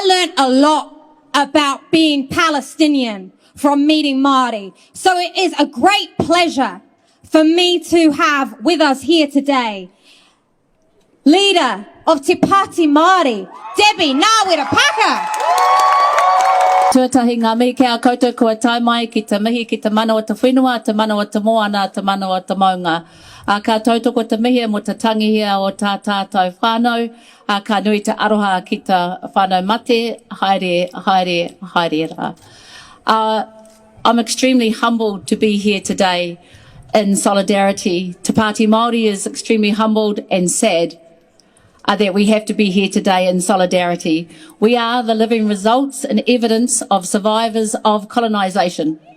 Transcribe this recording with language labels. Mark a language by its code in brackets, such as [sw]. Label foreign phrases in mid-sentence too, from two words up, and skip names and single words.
[en] learned a lot about being Palestinian from meeting Māori. So it is a great pleasure for me to have with us here today leader of Te Pāti Māori, Debbie Ngarewa-Packer. [mi] Tuatahi ngā mihi kia koutou kua tai mai ki te mihi ki te mana o te whenua, te mana o te moana, te mana o te maunga. Ka tautoko te mihi mo te tangihia o tā tātou whānau, ka nui te aroha ki te whānau mate, haere, haere, haere rā. [en] I'm extremely humbled to be here today in solidarity. Te Pāti Māori is extremely humbled and sad that we have to be here today in solidarity. We are the living results and evidence of survivors of colonisation.